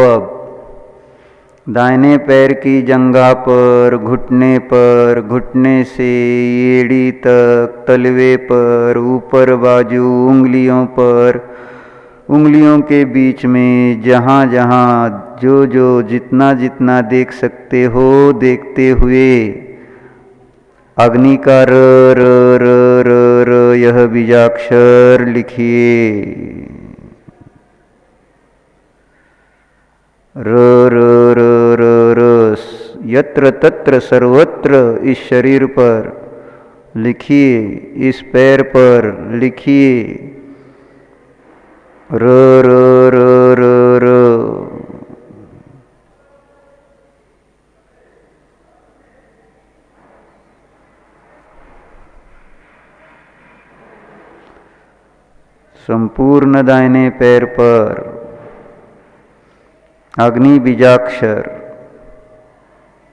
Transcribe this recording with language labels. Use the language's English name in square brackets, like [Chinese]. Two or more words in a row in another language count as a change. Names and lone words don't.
[Hindi] अब दाहिने पैर की जंघा पर, घुटने पर, घुटने से एड़ी तक, तलवे पर, ऊपर बाजू, उंगलियों पर, उंगलियों के बीच में, जहाँ जहाँ जो जो जितना जितना देख सकते हो, देखते हुए अग्नि का र र र र र यह बीजाक्षर लिखिए। र र र र र, यत्र तत्र सर्वत्र इस शरीर पर लिखिए, इस पैर पर लिखिए र र र र र। संपूर्ण दाहिने पैर पर अग्नि बीजाक्षर